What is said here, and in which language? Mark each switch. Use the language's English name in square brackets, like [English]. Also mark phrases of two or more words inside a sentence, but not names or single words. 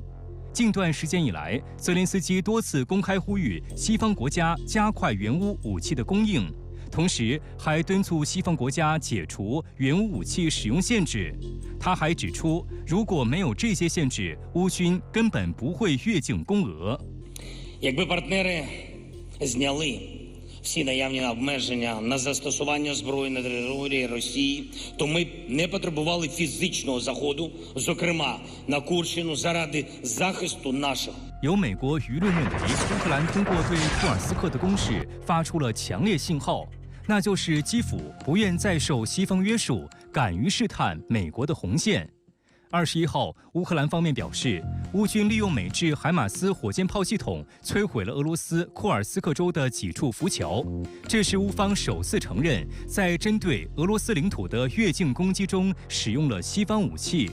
[Chinese] 近段时间以来，泽连斯基多次公开呼吁西方国家加快援乌武器的供应，同时还敦促西方国家解除援乌武器使用限制。他还指出，如果没有这些限制，乌军根本不会越境攻俄。 [Ukrainian] Якби партнери зняли всі наявні обмеження на застосування зброї на території Росії, то ми б не потребували фізичного заходу, зокрема на Курщину, заради захисту наших. [Chinese] 有美国舆论认为，乌克兰通过对库尔斯克的攻势发出了强烈信号，那就是基辅不愿再受西方约束，敢于试探美国的红线。21号，乌克兰方面表示，乌军利用美制海马斯火箭炮系统摧毁了俄罗斯库尔斯克州的几处浮桥，这是乌方首次承认在针对俄罗斯领土的越境攻击中使用了西方武器。